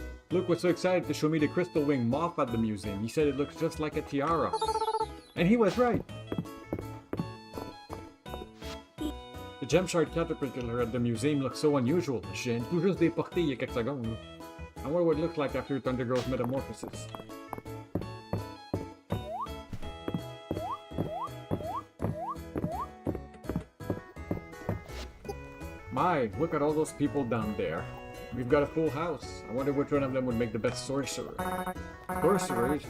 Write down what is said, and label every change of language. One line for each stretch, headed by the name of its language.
English: Luke was so excited to show me the crystal wing moth at the museum. He said it looks just like a tiara. And he was right. The gem shard caterpillar at the museum looks so unusual.
French: Je viens tout juste déporté il y a quelques secondes.
English: I wonder what it looks like after it undergoes metamorphosis. My, look at all those people down there. We've got a full house. I wonder which one of them would make the best sorcerer. Sorcerers?